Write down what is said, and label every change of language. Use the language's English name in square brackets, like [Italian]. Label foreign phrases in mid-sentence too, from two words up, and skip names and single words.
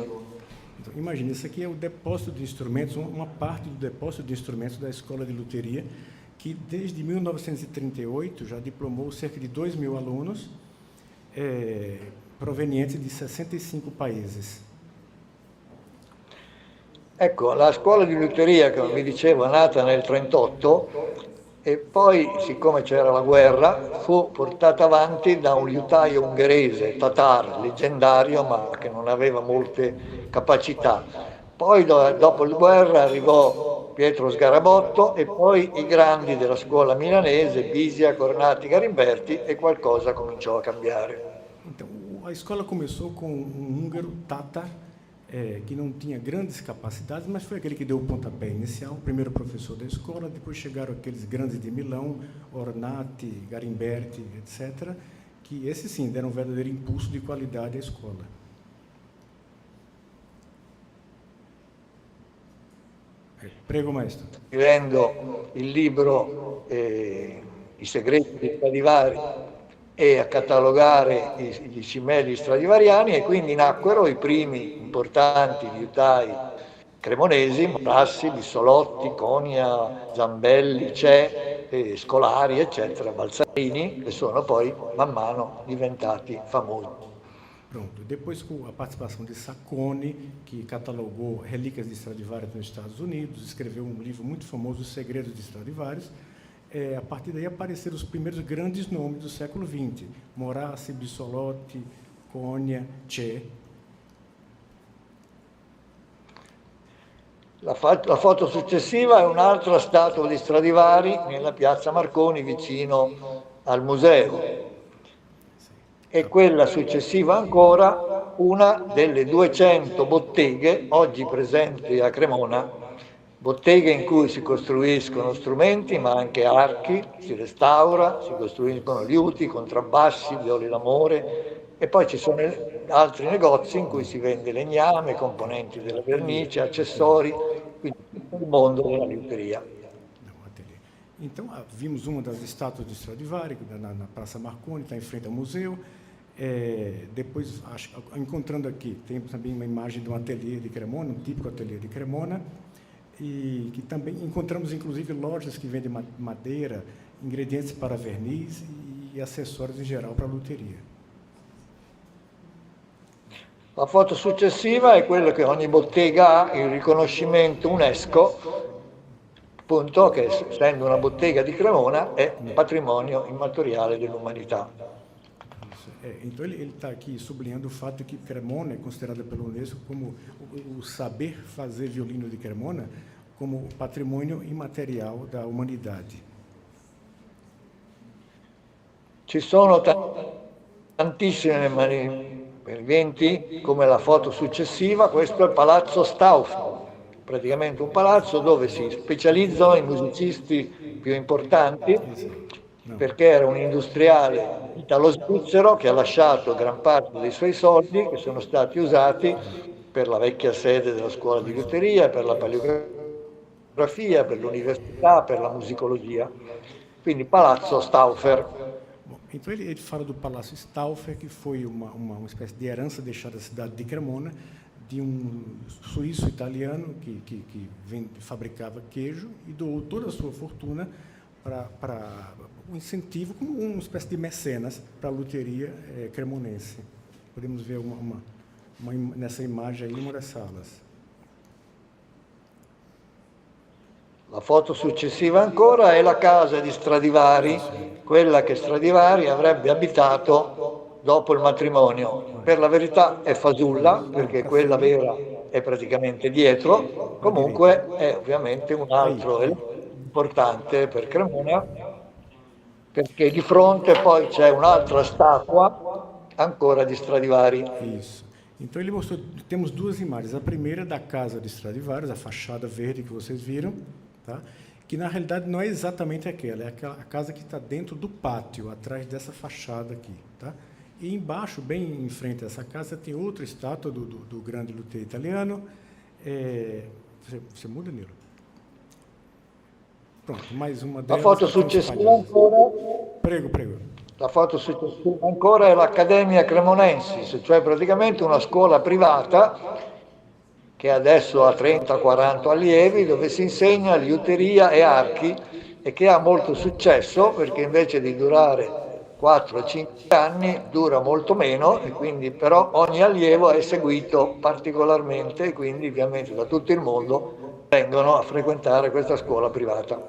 [Portuguese] Então, imagine, isso aqui é o depósito de instrumentos, uma parte do depósito de instrumentos da Escola de Luteria, que desde 1938 já diplomou cerca de 2.000 alunos provenientes [Italian] di 65 paesi. Ecco, la scuola di liuteria, come vi dicevo, è nata nel 1938 e poi, siccome c'era la guerra, fu portata avanti da un liutaio ungherese, Tatar, leggendario, ma che non aveva molte capacità. Poi, dopo la guerra, arrivò Pietro Sgarabotto e poi i grandi della scuola milanese, Bisia, Cornati, Garimberti, e qualcosa cominciò a cambiare. [Portuguese] Então, a escola começou com um húngaro, Tatar, que não tinha grandes capacidades, mas foi aquele que deu o pontapé inicial, o primeiro professor da escola. Depois chegaram aqueles grandes de Milão, Ornati, Garimberti, etc., que esses sim deram um verdadeiro impulso de qualidade à escola. [Italian] Prego, maestro. Scrivendo il libro I segreti di Stradivari, e a catalogare i cimeli stradivariani, e quindi nacquero i primi importanti liutai cremonesi: Morassi, Bissolotti, Conia, Zambelli, Scolari, eccetera, Balzarini, che sono poi man mano diventati famosi. [Portuguese] Pronto. Depois, com a participação de Saccone, que catalogou relíquias de Stradivarius nos Estados Unidos, escreveu um livro muito famoso, Os Segredos de Stradivarius. A partir daí apareceram os primeiros grandes nomes do século XX: Morassi, Bissolotti, Conia, Che. [Italian] La foto successiva è un'altra statua di Stradivari nella piazza Marconi vicino al museo, e quella successiva ancora una delle 200 botteghe oggi presenti a Cremona, botteghe in cui si costruiscono strumenti ma anche archi, si restaura, si costruiscono liuti, contrabbassi, violi d'amore, e poi ci sono altri negozi in cui si vende legname, componenti della vernice, accessori, quindi tutto il mondo della liuteria. [Portuguese] Então, vimos uma das estátuas de Stradivari na Praça Marconi, está em frente ao museu. Depois, encontrando aqui, temos também uma imagem de um ateliê de Cremona, um típico ateliê de Cremona, e que também encontramos, inclusive, lojas que vendem madeira, ingredientes para verniz e acessórios em geral para a luteria. [Italian] La foto successiva è quella che ogni bottega ha il riconoscimento UNESCO, appunto, che essendo una bottega di Cremona è patrimonio immateriale dell'umanità. [Portuguese] Então, ele está aqui sublinhando o fato de que Cremona é considerada pelo Unesco como o saber fazer violino de Cremona como patrimônio imaterial da humanidade. [Italian] Ci sono tantissimi eventi, come la foto successiva. Questo è il Palazzo Stauffer, praticamente un palazzo dove si specializzano i musicisti più importanti, perché era un industriale italo-svizzero che ha lasciato gran parte dei suoi soldi, che sono stati usati per la vecchia sede della scuola di liuteria, per la paleografia, per l'università, per la musicologia. Quindi Palazzo Stauffer. [Portuguese] Então, ele fala do Palácio Stauffer, que foi uma espécie de herança deixada à cidade de Cremona, de um suíço-italiano que fabricava queijo e doou toda a sua fortuna para um incentivo, como uma espécie de mecenas para a luteria cremonense. Podemos ver nessa imagem aí uma das salas. [Italian] La foto successiva ancora è la casa di Stradivari, quella che Stradivari avrebbe abitato dopo il matrimonio. Per la verità è fasulla, perché quella vera è praticamente dietro. Comunque è ovviamente un altro elemento importante per Cremona, perché di fronte poi c'è un'altra statua ancora di Stradivari. [Portuguese] Isso. Então, ele mostrou, temos duas imagens. A primeira é da casa de Stradivarius, a fachada verde que vocês viram, tá? Que na realidade não é exatamente aquela, é a casa que está dentro do pátio, atrás dessa fachada aqui, tá? E embaixo, bem em frente a essa casa, tem outra estátua do grande luthier italiano. Você muda, Nilo? Pronto, mais uma delas. [Italian] La foto successiva ancora. Prego. La foto successiva ancora è l'Accademia Cremonensis, cioè praticamente una scuola privata che adesso ha 30-40 allievi, dove si insegna liuteria e archi, e che ha molto successo perché invece di durare 4-5 anni dura molto meno, e quindi però ogni allievo è seguito particolarmente, e quindi ovviamente da tutto il mondo vengono a frequentare questa scuola privata.